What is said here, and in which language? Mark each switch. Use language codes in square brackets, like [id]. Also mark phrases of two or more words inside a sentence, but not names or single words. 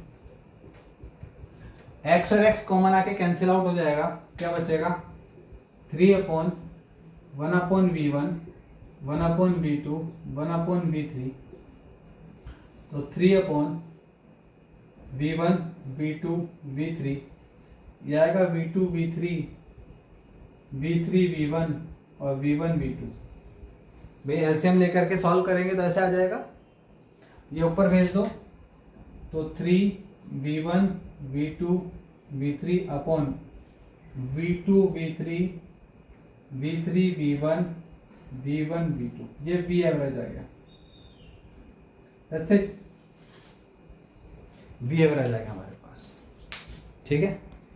[hi] x और x कॉमन आके [en] cancel out [hi] हो जाएगा, क्या बचेगा 3 अपॉन 1 अपॉन v1, 1 अपॉन v2, 1 अपॉन v3। तो 3 अपॉन v1, v2, v3, ये आएगा v2, v3, v3, v1 और v1, v2। भाई एलसीएम लेकर के सॉल्व करेंगे तो ऐसे आ जाएगा, ये ऊपर भेज दो। तो 3 v1, v2, v3 अपॉन v2, v3, v3, v1, v1, v2, ये v एवरेज आ गया। [en] that's it, [hi] v एवरेज आएगा हमारे पास, ठीक है।